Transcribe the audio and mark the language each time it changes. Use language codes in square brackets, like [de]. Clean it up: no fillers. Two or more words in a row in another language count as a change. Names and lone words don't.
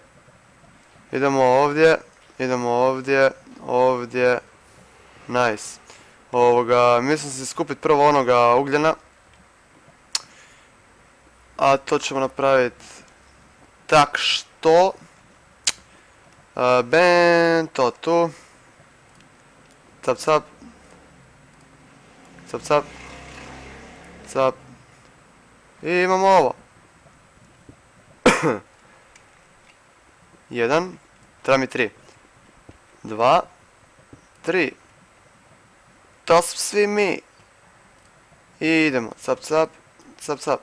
[hr] Idemo ovdje. Idemo ovdje. Ovdje. Nice. Mislim se skupiti prvo onoga ugljena. A to ćemo napraviti tak što. To tu. Cap cap. Cap cap. Cap. I imamo ovo. 1. Treba mi 3. 2. 3. To smo svi mi. I idemo. Cap cap. Cap cap.